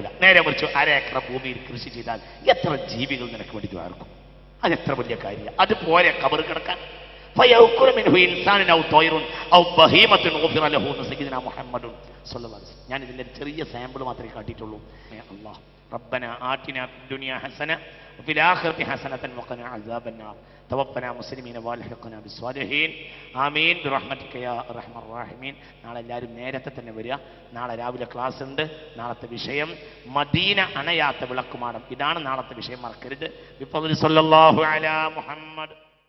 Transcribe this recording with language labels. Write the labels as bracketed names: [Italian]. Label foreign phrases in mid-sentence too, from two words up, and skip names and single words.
[Malayalam] നേരെ മറിച്ച് 1 ഏക്കർ ഭൂമിയിൽ കൃഷി ചെയ്താൽ എത്ര ജീവികൾ നിനക്ക് വേണ്ടി ദ്വാർക്കും? അതെത്ര വലിയ കാര്യമാണ്. അതുപോലെ കബർ കിടക്കാൻ ഞാൻ ഇതിന്റെ ചെറിയ സാമ്പിൾ മാത്രമേ കാട്ടിയിട്ടുള്ളൂ. [Arabic] അല്ലാഹ് ربنا آتنا في الدنيا حسنة وفي الآخرة حسنة وقنا عذاب النار توفنا مسلمين والحقنا بالصالحين آمين برحمتك يا أرحم الراحمين. [Malayalam] നാളെ എല്ലാവരും നേരത്തെ തന്നെ വരിക. നാളെ രാവിലെ ക്ലാസ് ഉണ്ട്. നാളത്തെ വിഷയം മദീന അണയാത്ത വിളക്കുമാടം. ഇതാണ് നാളത്തെ വിഷയം, മറക്കരുത്. [Arabic] بفضلي صلى الله على محمد.